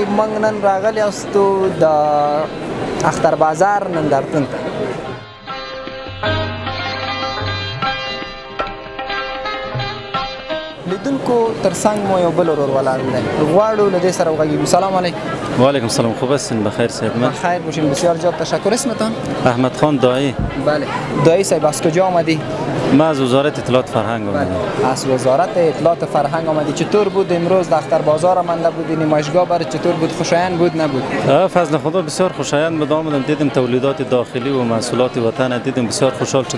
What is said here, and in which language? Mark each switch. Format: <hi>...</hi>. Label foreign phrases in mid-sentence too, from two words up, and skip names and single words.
<ps>موږ نن راغلي یاستو د اختر بازار نندارتون ته. لیدونکو تر څنګ مو یو بل ورور ولاړ دی، غواړو له دې سره وغږیږو. سلام علیکم.</ps> <fa>وعلیکم السلام. خوب هستین؟ بخیر صاحب. من بخیر باشین، بسیار زیاد تشکر. اسمتان؟ احمد خان دایی. بله دایی صاحب، از کجا آمدی؟ من از وزارت اطلاعات فرهنگ آمدم. از وزارت اطلاعات فرهنگ آمدی. چطور بود امروز؟ اختر بازار آمده بودی، نمایشگاه برای چطور بود؟ خوشایند بود نبود؟ فضل خدا بسیار خوشایند بود. آمدم دیدم تولیدات داخلی و محصولات وطن، دیدم بسیار خوشحال شدم.</fa>